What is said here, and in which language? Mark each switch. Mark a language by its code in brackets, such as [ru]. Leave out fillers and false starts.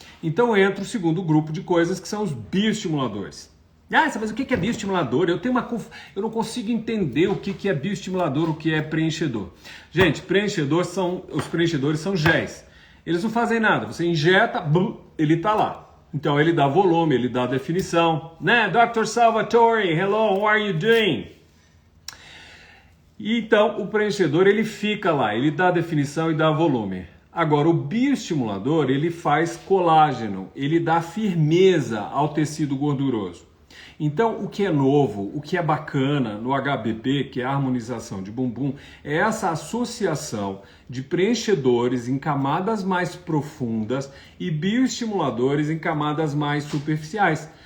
[pt] Então entra o segundo grupo de coisas que são os bioestimuladores. Ah, mas o que é bioestimulador? Eu não consigo entender o que é bioestimulador, o que é preenchedor. Gente, os preenchedores são géis. Eles não fazem nada. Você injeta, ele está lá. Então ele dá volume, ele dá definição. Né? Dr. [en] Salvatore, hello, how are you doing? [pt] E então o preenchedor ele fica lá, ele dá definição e dá volume. Agora o bioestimulador ele faz colágeno, ele dá firmeza ao tecido gorduroso. Então, o que é novo, o que é bacana no HBP, que é a harmonização de bumbum, é essa associação de preenchedores em camadas mais profundas e bioestimuladores em camadas mais superficiais.